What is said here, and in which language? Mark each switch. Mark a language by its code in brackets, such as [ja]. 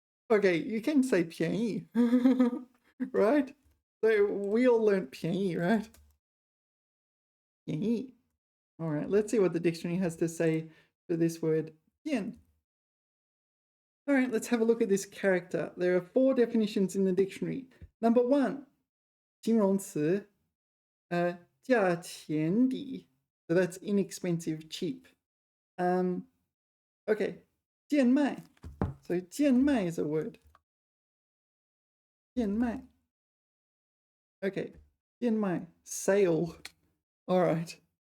[en] Okay, you can say 便宜. Right? So we all learned 便宜, right? [zh] 便宜. [en] All right, let's see what the dictionary has to say for this word 贱. All right, let's have a look at this character. There are 4 definitions in the dictionary. Number 1, [zh] 形容词，价钱低. [en] So that's inexpensive, cheap. Okay, 贱卖. So 贱卖 is a word. [zh] 贱卖. [en] Okay, 贱卖, sale. All right.